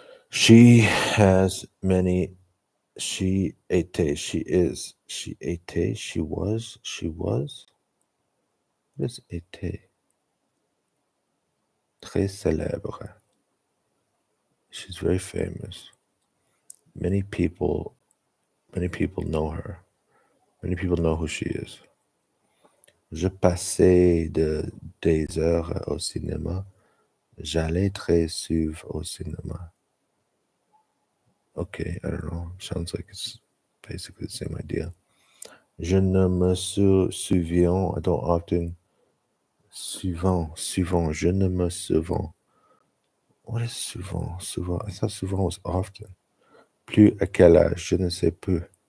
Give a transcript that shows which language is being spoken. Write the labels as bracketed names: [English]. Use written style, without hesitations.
[English] She has many. She était. She is. She était. She was. She was. What is était? [French] Très célèbre. [English] She's very famous. Many people. Many people know her. Many people know who she is. [French] Je passais des heures au cinéma. J'allais très souvent au cinéma. [English] Okay, I don't know. Sounds like it's basically the same idea. [French] Je ne me souviens. [English] I don't often. [French] Souvent. Je ne me souviens. [English] What is [French] souvent? Souvent. [English] I thought souvent was often. [French] Plus à quel âge? Je ne sais plus.